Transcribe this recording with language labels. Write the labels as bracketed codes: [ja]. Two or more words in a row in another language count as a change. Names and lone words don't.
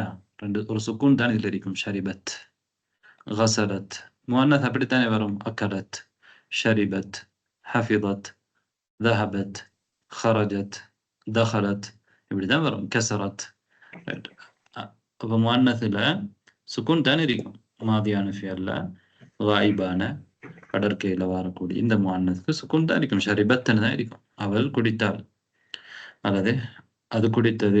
[ta] ரெண்டு ஒரு சுக்கூன் தான் இதுல இருக்கும். [ar] شربت. غسلت مؤنث [ta] அப்படித்தானே வரும். [ar] أكلت شربت حفظت ذهبت خرجت دخلت [ta] இப்படிதான் வரும். [ar] كسرت. [ta] அப்ப முஅன்னஸ்ல சுக்கூன் தான் இருக்கும். மாதியான ஃபியல்ல غائبான கடற்கையில வரக்கூடிய இந்த முஅன்னஸ்க்கு சுக்கூன் தான் இருக்கும். ஷரிபத்னு தான் இருக்கும். அவள் குடித்தாள் அல்லது அது குடித்தது.